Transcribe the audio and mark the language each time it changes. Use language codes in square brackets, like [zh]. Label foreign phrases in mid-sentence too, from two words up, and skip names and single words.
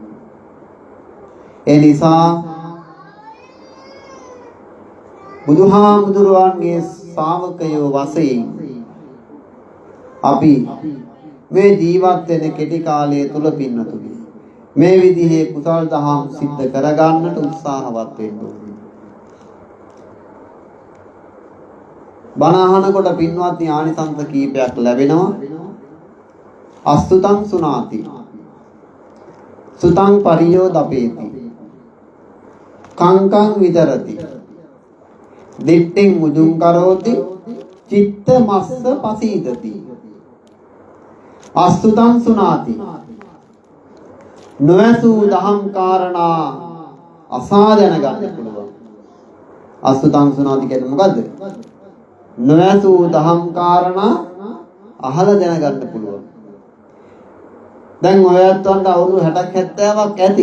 [si] ඒ නිසා බුදුහාමුදුරුවන්ගේ ශ්‍රාවකයෝ වශයෙන් අපි මේ ජීවත් වෙන කෙටි කාලය තුල පින්නතුනේ මේ විදිහේ කුසල් දහම් සිද්ධ කරගන්නට උත්සාහවත් වෙන්න ඕනේ. බණ අහනකොට පින්වත්නි ආනිසංස කීපයක් ලැබෙනවා. [pi] අස්තුතං සුනාති. සුතං පරියෝ දපේති. කංකං විතරති. දිට්ඨින් මුදුං කරෝති. චිත්ත මස්ස පසීදති. අස්තුතං සුනාති. [si] නොඇසූ දහම් කාරණා අසා දැනගන්න පුළුවන්. [pi] අස්තුතං සුනාති [si] කියන්නේ මොකද්ද? නොඇසූ දහම් කාරණා අහලා දැනගන්න පුළුවන්. දැන් ඔයත්වන්ට අවුරුදු 60ක් 70ක් ඇති.